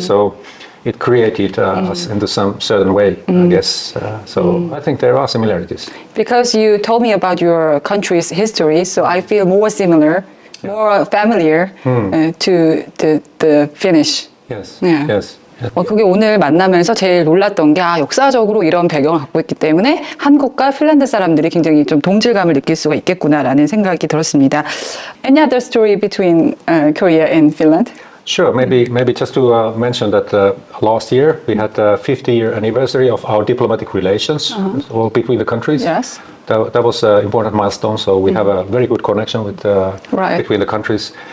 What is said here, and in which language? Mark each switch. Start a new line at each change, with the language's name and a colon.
English: So it created us into some certain way, I guess. So I think there are similarities. Because you told me about your country's history, so I feel more similar, more familiar to the Finnish. Yes. Yeah. Yes.
Korean: 그게 오늘 만나면서 제일 놀랐던 게 역사적으로 이런 배경을 갖고 있기 때문에 한국과 핀란드 사람들이 굉장히 좀 동질감을 느낄 수가 있겠구나라는 생각이 들었습니다.
English: Any other story between Korea and Finland? Sure. Maybe just to mention that last year we had the 50-year anniversary of our diplomatic relations between the countries. Yes. That was an important milestone. So we have a very good connection with between the countries.